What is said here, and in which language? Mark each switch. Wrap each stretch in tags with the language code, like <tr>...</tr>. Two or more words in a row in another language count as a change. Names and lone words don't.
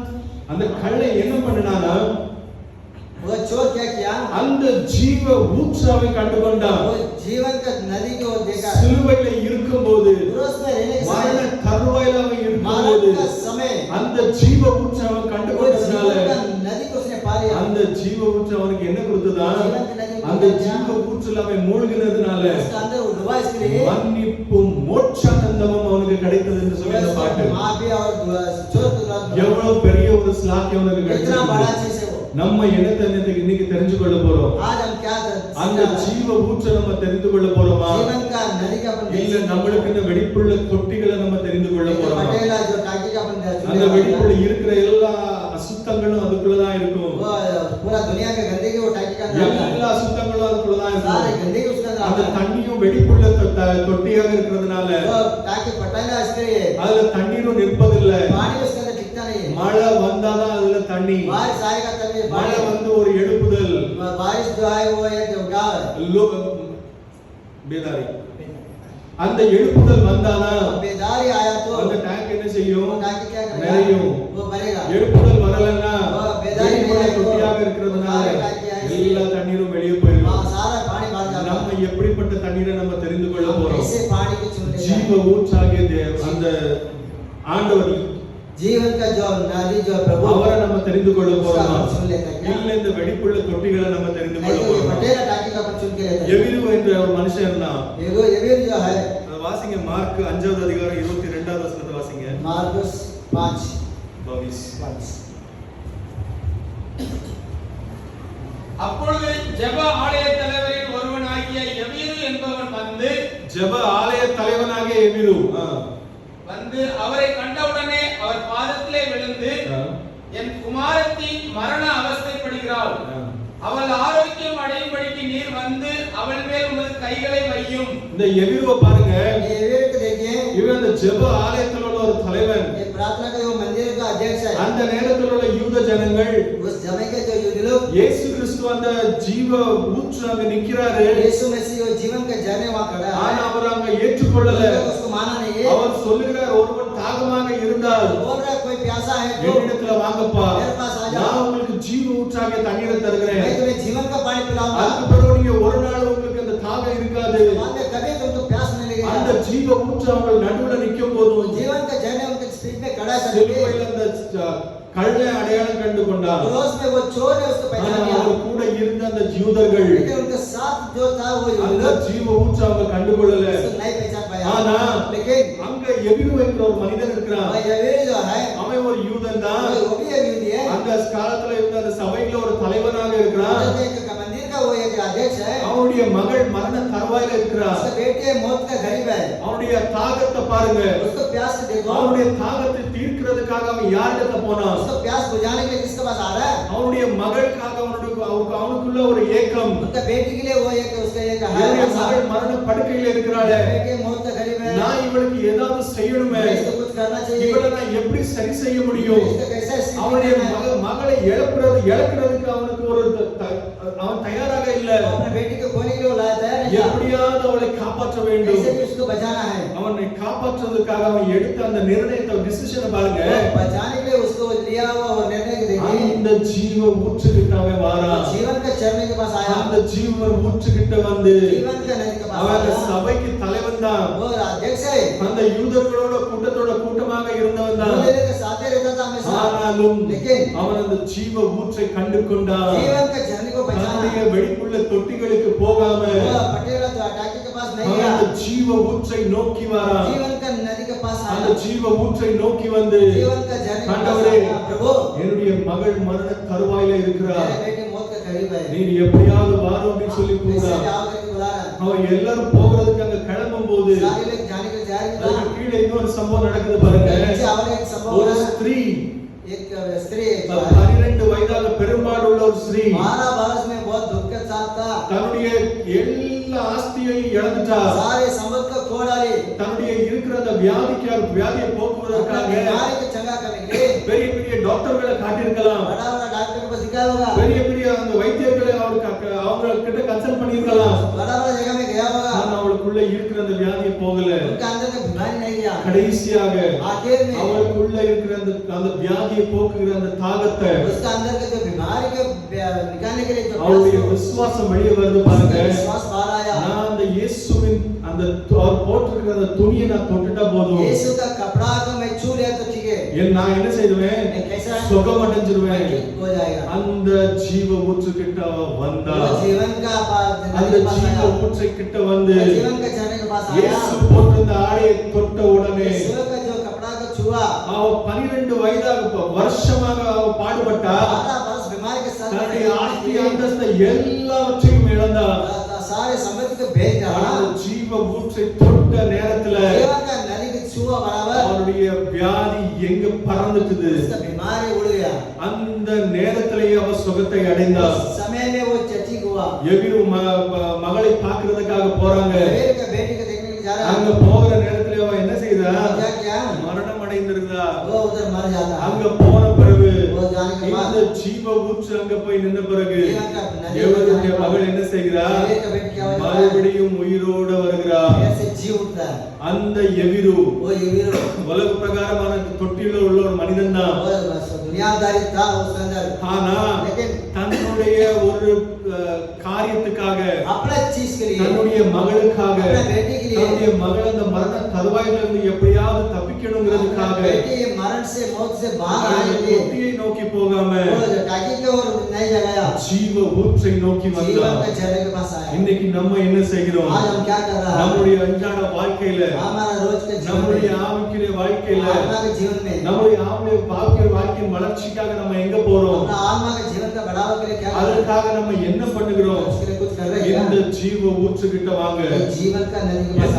<ta>அந்த கள்ளை என்ன பண்ணினானா?</ta> <hi>वो चोर क्या किया?</hi> <ta>அந்த ஜீவ ஊற்றாவை கண்டு கொண்டான்.</ta> <hi>वो जीवन का नदी को देखा।</hi> <ta>சிலுவையில இருக்கும்போது,</ta> <hi>क्रूस में रहने के</hi> <ta>மரண</ta> <hi>समय,</hi> <ta>தருவாயில அவன் இருக்கும்போது</ta> <hi>मरण का समय</hi> <ta>அந்த ஜீவ ஊற்றாவை கண்டு</ta> <hi>वो</hi> <ta>கொண்டதுனால</ta> <hi>जीवन का नदी को उसने पा लिया।</hi> <ta>அந்த ஜீவ ஊற்று அவனுக்கு என்ன கொடுத்ததான்? அந்த ஜீவ ஊற்றில் அவன் மூழ்கினதுனால</ta> <hi>उसका अंदर वो डूबा, इसके लिए</hi> <ta>மன்னிப்பும் மோட்சானந்தமும் அவனுக்கு கிடைத்தது என்று சொல்லி அந்த பாட்டு.</ta> <hi>माफी और चोर को</hi> <ta>எவ்வளவு பெரிய ஒரு ஸ்லாக்கியம் அவனுக்கு</ta> <hi>इतना</hi> <ta>கிடைச்சது.</ta> <hi>बड़ा चीज है वो।</hi> <ta>நம்ம என்னத்தை இன்னைக்கு தெரிஞ்சு கொள்ள போறோம்?</ta> <hi>आज हम क्या</hi> <ta>அந்த ஜீவ ஊற்றை நம்ம தெரிந்து கொள்ள போறோமா?</ta> <hi>जीवन का नदी का अपन</hi> <ta>இல்ல நம்மளுக்கு இந்த வெடிப்புள்ள தொட்டிகளை நம்ம தெரிந்து கொள்ள போறோமா?</ta> <hi>पटेला जो टाकी का अपन</hi> <ta>அந்த வெடிப்புள்ள இருக்கிற எல்லா அசுத்தங்களும் அதுக்குள்ளதான் இருக்கும்.</ta> <hi>वो पूरा दुनिया के गंदगी वो टाकी का अंदर आता है।</hi> <ta>எல்லா அசுத்தங்களும் அதுக்குள்ளதான்</ta> <hi>सारे</hi> <ta>இருக்கும்.</ta> <hi>गंदगी उसके अंदर</hi> <ta>அந்த</ta> <hi>आता है।</hi> <ta>தண்ணியும் வெடிப்புள்ள தொட்டியாக இருக்கிறதுனால</ta> <hi>वो टाकी पटेला इसके लिए</hi> <ta>அதுல தண்ணீரும் நிற்பதில்லை.</ta> <hi>पानी उसके अंदर टिकता नहीं है।</hi> <ta>மழை வந்தாதான் அதுல தண்ணி.</ta> <hi>बारिश आएगा तभी</hi> <ta>மழை</ta> <hi>पानी।</hi> <ta>வந்து ஒரு எழுப்புதல்.</ta> <hi>बारिश जो है वो एक गाँव है।</hi> <ta>பேதாரி அந்த எழுப்புதல் வந்தாதான்</ta> <hi>बेदारी आया तो</hi> <ta>அந்த டேங்க் என்ன செய்யும்?</ta> <hi>वो टाकी क्या करेगा?</hi> <ta>நிறையும்.</ta> <hi>वो भरेगा।</hi> <ta>எழுப்புதல் வரலன்னா</ta> <hi>बेदारी</hi> <ta>வெடிப்புள்ள</ta> <hi>नहीं आएगा,</hi> <ta>தொட்டியாக இருக்கிறதுனால</ta> <hi>सारे टाकी आएगी।</hi> <ta>எல்லா தண்ணீரும் வெளியே போயிடும்.</ta> <hi>वहाँ सारा पानी बाहर जाता</hi> <ta>நம்ம</ta> <hi>है।</hi> <ta>எப்படிப்பட்ட தண்ணீரை நம்ம தெரிந்து கொள்ள போறோம்?</ta> <hi>ऐसे पानी को चुन लेगा।</hi> <ta>ஜீவ ஊற்றாகிய அந்த ஆண்டவர்</ta> <hi>जीवन का जो नदी जो प्रभु</hi> <ta>அவரை நம்ம தெரிந்து கொள்ள போறோமா?</ta> <hi>सुन लेता है क्या?</hi> <ta>இல்ல இந்த வெடிப்புள்ள தொட்டிகளை நம்ம தெரிந்து கொள்ள</ta> <hi>नहीं तो ये</hi> <ta>போறோமா?</ta> <hi>पटेला टाकी का अपन चुन के लेता है।</hi> <ta>எபிரு என்ற ஒரு மனுஷன் இருந்தான்.</ta> <hi>ये भी जो है</hi> <ta>அதை வாசிங்க. மார்க் 5வது அதிகாரம் 22வது வசனத்தை வாசிங்க.</ta> <hi>मार्कुस 5 22.</hi> <ta>அப்பொழுது ஜெப ஆலய தலைவரில் ஒருவனாகிய எவீரு என்பவன் வந்து ஜெப ஆலய தலைவனாகிய எபிரு அவரை கண்டவுடனே அவர் பாதத்திலே விழுந்து, என் குமாரத்தி மரண அவஸ்தைப்படுகிறாள், அவள் ஆரோக்கியம் அடையும்படிக்கு நீர் வந்து அவள் மேல் உமது கைகளை வையும். இந்த எபிருவை பாருங்க.</ta> <hi>एविर को देखिए,</hi> <ta>இவன் அந்த ஜெப ஆலயத்தில் உள்ள ஒரு தலைவன்.</ta> <hi>ये प्रार्थना का वो मंदिर का अध्यक्ष है।</hi> <ta>அந்த நேரத்தில் உள்ள யூத ஜனங்கள்</ta> <hi>उस समय के जो यूदी लोग</hi> <ta>இயேசு கிறிஸ்து அந்த ஜீவ ஊற்று அங்க நிக்கிறாரு.</ta> <hi>यीशु मसीह वो जीवन का झरने वहां खड़ा</hi> <ta>ஆனா</ta> <hi>है,</hi> <ta>அவர் அங்க ஏற்றுக்கொள்ளல.</ta> <hi>उसको माना नहीं है।</hi> <ta>அவர் சொல்லுகிறார், ஒருவன் தாகமாக இருந்தால்</ta> <hi>बोल रहा है कोई प्यासा है तो</hi> <ta>என்னிடத்துல வாங்கப்பா,</ta> <hi>मेरे पास आ जाओ,</hi> <ta>நான் உங்களுக்கு ஜீவ ஊற்றாகிய தண்ணீரை தருகிறேன்.</ta> <hi>मैं तुम्हें जीवन का पानी पिलाऊंगा।</hi> <ta>அதுக்கு பிறகு நீங்க ஒரு நாள் உங்களுக்கு அந்த தாகம் இருக்காது.</ta> <hi>बाद में कभी तुमको प्यास नहीं</hi> <ta>அந்த</ta> <hi>लगेगा।</hi> <ta>ஜீவ ஊற்று அவங்க நடுவுல நிக்கும் போதும்</ta> <hi>जीवन का झरने उनके स्पीड में खड़ा है।</hi> <ta>சிலுவையில் அந்த கல்லை அடையாளம் கண்டு கொண்டார்.</ta> <hi>क्रोस में वो चोर है उसको पहचान</hi> <ta>ஆனா</ta> <hi>लिया,</hi> <ta>அவர் கூட இருந்த அந்த யூதர்கள்</ta> <hi>लेकिन उनके साथ जो था वो</hi> <ta>அந்த</ta> <hi>लोग</hi> <ta>ஜீவ ஊற்று அவங்க கண்டுகொள்ளல.</ta> <hi>उसको नहीं पहचान पाया।</hi> <ta>ஆனா</ta> <hi>लेकिन</hi> <ta>அங்க எபிரு என்கிற ஒரு மனிதன் இருக்கிறான்.</ta> <hi>वह यवेर जो है</hi> <ta>அவன் ஒரு யூதன் தான்.</ta> <hi>वो भी यहूदी है,</hi> <ta>அந்த காலத்துல இருந்த அந்த சபையில ஒரு தலைவனாக இருக்கிறான்.</ta> <hi>एक मंदिर का वो एक अध्यक्ष है,</hi> <ta>அவனுடைய மகள் மரண தருவாயில இருக்கிறார்.</ta> <hi>उसका बेटे मौत का करीब है।</hi> <ta>அவனுடைய தாகத்தை பாருங்க.</ta> <hi>उसको प्यास से देखो,</hi> <ta>அவனுடைய தாகத்தை தீர்க்கிறதுக்காக அவன் யாரிடத்துல போனான்?</ta> <hi>उसको प्यास बुझाने के लिए किसके पास आ रहा है?</hi> <ta>அவனுடைய மகளுக்காக அவனுக்குள்ள ஒரு ஏக்கம்.</ta> <hi>उनका बेटी के लिए वो एक उसका एक</hi> <ta>என்னுடைய</ta> <hi>है,</hi> <ta>மகள் மரண படுக்கையில இருக்கிறாளே,</ta> <hi>बेटे मौत का करीब है,</hi> <ta>நான் இவளுக்கு ஏதாவது செய்யணுமே,</ta> <hi>इसको कुछ करना चाहिए,</hi> <ta>இவளை நான் எப்படி சரி செய்ய முடியும்?</ta> <hi>इसको कैसे स्थिति</hi> <ta>அவனுடைய</ta> <hi>करना है?</hi> <ta>மகளை இழக்கிறதுக்கு அவனுக்கு ஒரு அவன் தயாராக இல்ல.</ta> <hi>अपने बेटी को खोने के लिए वो लाया तैयार नहीं था,</hi> <ta>எப்படியாவது அவளை காப்பாற்ற வேண்டும்.</ta> <hi>कैसे भी उसको बचाना है।</hi> <ta>அவனை காப்பாற்றுவதற்காக அவன் எடுத்த அந்த நிர்ணயத்தை டிசிஷனை பாருங்க.</ta> <hi>बचाने के लिए उसको लिया हुआ और निर्णय देखिए,</hi> <ta>அந்த ஜீவ ஊற்றுக்கிட்ட அவன் வாரான்.</ta> <hi>जीवन का चरने के पास आया,</hi> <ta>அந்த ஜீவ ஊற்றுக்கிட்ட வந்து</ta> <hi>जीवन का नदी के पास</hi> <ta>அவன்</ta> <hi>आया,</hi> <ta>சபைக்கு தலைவன் தான்.</ta> <hi>वो अध्यक्ष है,</hi> <ta>அந்த யூதர்களோட கூட்டமாக இருந்தவன் தான்.</ta> <hi>दूल्हे के साथ ही रहता था हमेशा,</hi> <ta>ஆனாலும்</ta> <hi>लेकिन</hi> <ta>அவன் அந்த ஜீவ ஊற்றை கண்டு கொண்டான்.</ta> <hi>जीवन का झरने को पहचाना,</hi> <ta>தன்னுடைய வெளிப்புள்ள தொட்டிகளுக்கு போகாம</ta> <hi>वो पटेला जो टाकी के पास नहीं</hi> <ta>அவன்</ta> <hi>गया,</hi> <ta>அந்த ஜீவ ஊற்றை நோக்கி வரான்.</ta> <hi>जीवन का नदी के पास</hi> <ta>அந்த</ta> <hi>आया,</hi> <ta>ஜீவ ஊற்றை நோக்கி வந்து</ta> <hi>जीवन का झरने के पास</hi> <ta>ஆண்டவரே,</ta> <hi>आया, प्रभु</hi> <ta>என்னுடைய மகள் மரண தருவாயில இருக்கிறார்,</ta> <hi>मेरे बेटे मौत का करीब है,</hi> <ta>நீ எப்படியாவது வாரும் அப்படின்னு சொல்லி</ta> <hi>ऐसे</hi> <ta>கூப்பிட்டான்.</ta> <hi>जाओ करके बुला रहा है,</hi> <ta>அவன் எல்லாரும் போகிறதுக்கு அங்க கிளம்பும் போது</ta> <hi>सारे लोग जाने के जा रहे</hi> <ta>அதுக்கு</ta> <hi>थे,</hi> <ta>கீழே இன்னொரு சம்பவம் நடக்குது பாருங்க.</ta> <hi>नीचे और एक संभव</hi> <ta>ஒரு</ta> <hi>है,</hi> <ta>ஸ்திரீ,</ta> <hi>एक स्त्री</hi> <ta>12 வயதாக பெரும்பாடு உள்ள ஒரு ஸ்திரீ</ta> <hi>12 बरस में बहुत दुख के साथ था,</hi> <ta>தன்னுடைய எல்லா ஆஸ்தியையும் இழந்துட்டா.</ta> <hi>सारे संपत्ति को खो डाली,</hi> <ta>தன்னுடைய இருக்கிற அந்த வியாதியை போக்குவதற்காக</ta> <hi>बीमारी को चंगा करने के लिए</hi> <ta>பெரிய பெரிய டாக்டர்களை காட்டியிருக்கலாம்.</ta> <hi>बड़ा बड़ा डॉक्टर को दिखाया होगा,</hi> <ta>பெரிய பெரிய அந்த வைத்தியர்களை அவங்க கிட்ட கன்சல்ட் பண்ணியிருக்கலாம்.</ta> <hi>बड़ा बड़ा जगह में गया होगा,</hi> <ta>ஆனா அவளுக்குள்ள இருக்கிற அந்த வியாதி போகல.</ta> <hi>उनका अंदर का बीमारी नहीं गया,</hi> <ta>கடைசியாக</ta> <hi>आखिर में</hi> <ta>அவளுக்குள்ள இருக்கிற அந்த வியாதியை போக்குகிற அந்த தாகத்தை</ta> <hi>उसका अंदर का जो बीमारी को निकालने के लिए जो</hi> <ta>அவளுடைய விசுவாசம் வெளியே வருது பாருங்க.</ta> <hi>विश्वास बाहर आया,</hi> <ta>நான் அந்த இயேசுவின் அந்த அவர் போட்டிருக்கிற அந்த துணியை நான் தொட்டுட்டா போதும்,</ta> <hi>यीशु का कपड़ा को मैं छू लिया तो ठीक है,</hi> <ta>நான் என்ன செய்வேன், சுகம் அடைஞ்சிருவேன்.</ta> <hi>ठीक हो जाएगा।</hi> <ta>அந்த ஜீவ ஊற்று கிட்ட அவ வந்தா.</ta> <hi>वो जीवन का</hi> <ta>அந்த</ta> <hi>नदी के पास</hi> <ta>ஜீவ</ta> <hi>आया,</hi> <ta>ஊற்றை கிட்ட வந்து</ta> <hi>वो जीवन का झरने के पास आया,</hi> <ta>இயேசு போட்டிருந்த ஆடையை தொட்ட உடனே</ta> <hi>यीशु का जो कपड़ा को छुआ,</hi> <ta>அவ 12 வயதாக வருஷமாக அவ பாடுபட்டா.</ta> <hi>12 बरस बीमारी के साथ</hi> <ta>தன்னுடைய ஆஸ்தி அந்தஸ்தை எல்லாவற்றையும் இழந்தா.</ta> <hi>सारे संपत्ति को भेज डाला,</hi> <ta>அந்த ஜீவ ஊற்றை தொட்ட நேரத்துல</ta> <hi>जीवन का नदी को छुआ बराबर</hi> <ta>அவருடைய வியாதி எங்க பறந்துட்டுது.</ta> <hi>उसका बीमारी उड़ गया,</hi> <ta>அந்த நேரத்திலேயே அவ சுகத்தை அடைந்தார்.</ta> <hi>उस समय में वो ठीक हुआ।</hi> <ta>எபிரு மகளை பார்க்கிறதுக்காக போறாங்க.</ta> <hi>बेटे का बेटी को देखने के लिए जा रहा</hi> <ta>அங்க</ta> <hi>है,</hi> <ta>போகிற நேரத்துல அவ என்ன செய்தா,</ta> <hi>क्या किया,</hi> <ta>மரணம் அடைந்திருந்தா.</ta> <hi>वो उधर मर जाता है,</hi> <ta>அங்க போன பிறகு</ta> <hi>वो जाने के बाद</hi> <ta>இந்த ஜீவ ஊற்று அங்க போய் நின்ற பிறகு</ta> <hi>जीवन का नदी</hi> <ta>தேவனுடைய மகள் என்ன செய்கிறார்,</ta> <hi>बेटे का बेटी क्या हो जाता है,</hi> <ta>மறுபடியும் உயிரோடு வருகிறார்.</ta> <hi>ऐसे जी उठता है,</hi> <ta>அந்த எபிரு</ta> <hi>वो ये</hi> <ta>உலக பிரகாரமான தொட்டில உள்ள ஒரு மனிதன் தான்.</ta> <hi>दुनियादारी था उसके अंदर,</hi> <ta>ஆனா</ta> <hi>लेकिन</hi> <ta>தன்னுடைய ஒரு காரியத்துக்காக,</ta> <hi>अपने चीज के लिए,</hi> <ta>தன்னுடைய மகளுக்காக,</ta> <hi>अपने बेटी के लिए,</hi> <ta>தன்னுடைய மகள் அந்த மரண தருவாயில இருந்து எப்படியாவது தப்பிக்கணுங்கிறதுக்காக</ta> <hi>बेटी मरण से मौत से बाहर आने</hi> <ta>அந்த</ta> <hi>के लिए</hi> <ta>தொட்டியை நோக்கி போகாம</ta> <hi>वो टाकी के और नहीं जगाया,</hi> <ta>ஜீவ ஊற்றை நோக்கி</ta> <hi>जीवन</hi> <ta>வந்தார்.</ta> <hi>के झरने के पास आया।</hi> <ta>இன்னைக்கு நம்ம என்ன செய்கிறோம்,</ta> <hi>आज हम क्या कर रहे हैं,</hi> <ta>நம்முடைய அன்றாட வாழ்க்கையில,</ta> <hi>हमारा रोज के जीवन</hi> <ta>நம்முடைய</ta> <hi>में,</hi> <ta>ஆவிக்குரிய வாழ்க்கையில,</ta> <hi>आत्मा के जीवन में,</hi> <ta>நம்முடைய வாழ்க்கையின் வளர்ச்சிக்காக நம்ம எங்க போறோம்,</ta> <hi>अपना आत्मा के जीवन का बढ़ावा के लिए क्या कर रहे हैं,</hi> <ta>அதற்காக நம்ம என்ன பண்ணுகிறோம்?</ta> <hi>उसके लिए कुछ कर रहे हैं</hi> <ta>இந்த</ta> <hi>क्या?</hi> <ta>ஜீவ ஊற்றுகிட்ட வாங்க.</ta> <hi>ये जीवन का नदी के पास</hi>